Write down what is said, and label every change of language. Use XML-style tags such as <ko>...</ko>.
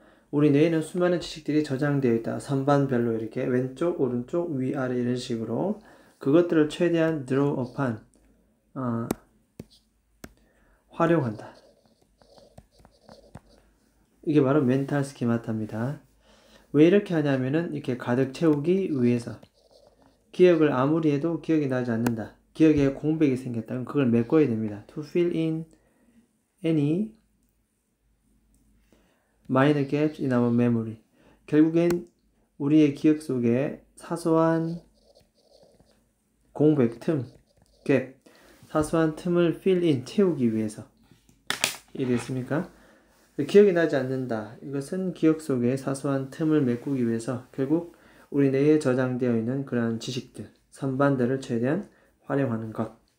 <ko>우리 뇌에는 수많은 지식들이 저장되어 있다. 선반별로 이렇게 왼쪽, 오른쪽, 위아래 이런 식으로 그것들을 최대한</ko> <en>draw upon</en> <ko>활용한다. 이게 바로 멘탈 스키마타입니다. 왜 이렇게 하냐면은 이렇게 가득 채우기 위해서. 기억을 아무리 해도 기억이 나지 않는다. 기억에 공백이 생겼다면 그걸 메꿔야 됩니다.</ko> <en>To fill in any minor gaps in our memory.</en> <ko>결국엔 우리의 기억 속에 사소한 공백, 틈, 갭, 사소한 틈을</ko> <en>fill in,</en> <ko>채우기 위해서. 이해됐습니까? 기억이 나지 않는다. 이것은 기억 속에 사소한 틈을 메꾸기 위해서 결국 우리 뇌에 저장되어 있는 그러한 지식들, 선반들을 최대한 활용하는 것.</ko>